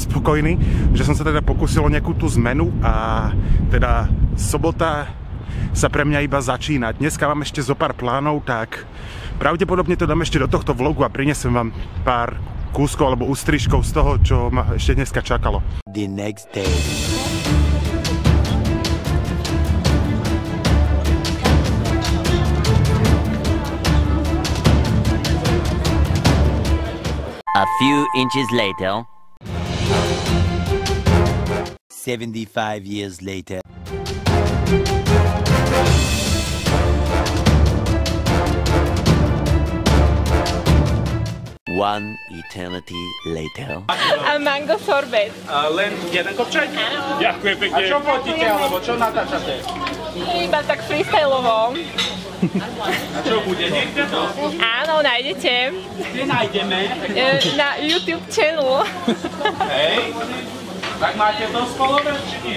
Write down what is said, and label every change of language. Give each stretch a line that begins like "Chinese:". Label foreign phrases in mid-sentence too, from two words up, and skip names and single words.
Slovak: spokojný, že som sa teda pokúsil o nejakú tú zmenu a teda sobota sa pre mňa iba začína. Dneska mám ešte zo pár plánov, tak pravdepodobne to dám ešte do tohto vlogu a prinesem vám pár kúskov alebo ústrižkov z toho, čo ma ešte dneska čakalo.
English: The next day. A few inches later. 75 years later. One eternity later. A mango sorbet.
Slovak: Len jeden kopčaj? Áno. Ďakujem pekne. A čo fotíte, alebo čo natáčate? Iba tak freestyleovo. A čo bude? Niekde to? Áno, nájdete. Kde nájdeme? Na YouTube channel. Hej. Tak máte dosť followers, či nie?